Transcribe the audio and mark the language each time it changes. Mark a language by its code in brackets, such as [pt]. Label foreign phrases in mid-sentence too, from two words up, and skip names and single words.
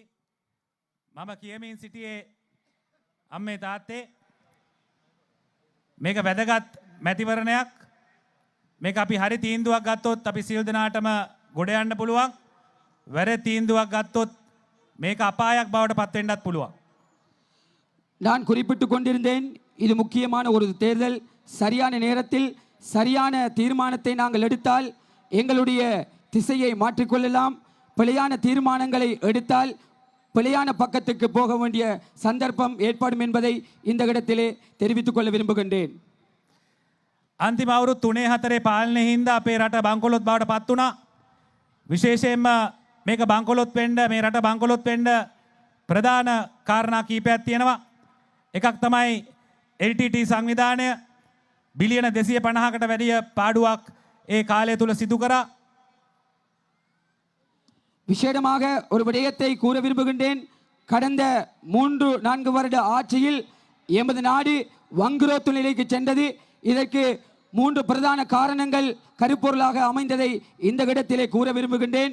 [si] මම කියමින් සිටියේ අම්මේ තාත්තේ මේක වැදගත් මැතිවරණයක්. මේක අපි හරි තීන්දුවක් ගත්තොත් අපි සියලු දෙනාටම ගොඩ යන්න පුළුවන්. වැරදි තීන්දුවක් ගත්තොත් මේක අපායක් බවට පත් වෙන්නත් පුළුවන්. [ta] நான் குறிப்பிட்டுக் கொண்டிருந்தேன், இது முக்கியமான ஒரு தேர்தல். சரியான நேரத்தில் சரியான தீர்மானத்தை நாங்கள் எடுத்தால் எங்களுடைய திசையை மாற்றிக்கொள்ளலாம். பிழையான தீர்மானங்களை எடுத்தால் பிழையான பக்கத்துக்கு போக வேண்டிய சந்தர்ப்பம் ஏற்படும் என்பதை இந்த இடத்திலே தெரிவித்துக் கொள்ள விரும்புகின்றேன். [si] අන්තිම අවුරුදු 3-4 පාලනයේ හින්දා අපේ රට බංකොලොත් බවට පත් වුණා. විශේෂයෙන්ම මේක බංකොලොත් වෙන්න, මේ රට බංකොලොත් වෙන්න ප්‍රධාන කාරණා කීපයක් තියෙනවා. එකක් තමයි LTT සංවිධානය බිලියන 250කට වැඩිය පාඩුවක් ඒ කාලය තුල සිදු කරා. [ta] விசேடமாக ஒரு விடயத்தை கூற விரும்புகின்றேன். கடந்த 3-4 வருட ஆட்சியில் எமது நாடு வங்குரோத்து நிலைக்கு சென்றது. இதற்கு 3 பிரதான காரணங்கள் கருப்பொருளாக அமைந்ததை இந்த இடத்திலே கூற விரும்புகின்றேன்.